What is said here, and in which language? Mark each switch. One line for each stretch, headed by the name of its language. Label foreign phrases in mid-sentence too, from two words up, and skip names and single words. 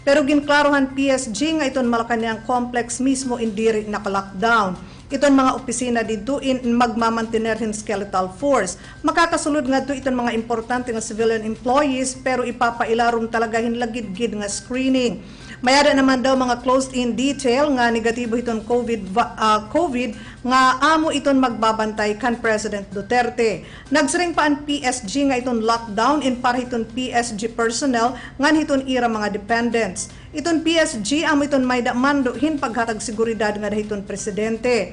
Waray: Pero ginklarohan PSG nga iton Malacañang complex mismo indiri naka-lockdown. Iton mga opisina dito in magmamantener hin
English: skeletal force.
Waray: Makakasulod nga to iton mga importante nga
English: civilian employees
Waray: pero ipapailarom talaga hin lagid-gid nga screening. Mayada naman daw mga
English: closed-in detail
Waray: nga negatibo iton COVID nga amo iton magbabantay kan President Duterte. Nagsiring pa ang PSG nga iton lockdown in para iton PSG personnel ngan iton ira mga dependents. Iton PSG amo iton may mando hin paghatag seguridad nga dahiton presidente.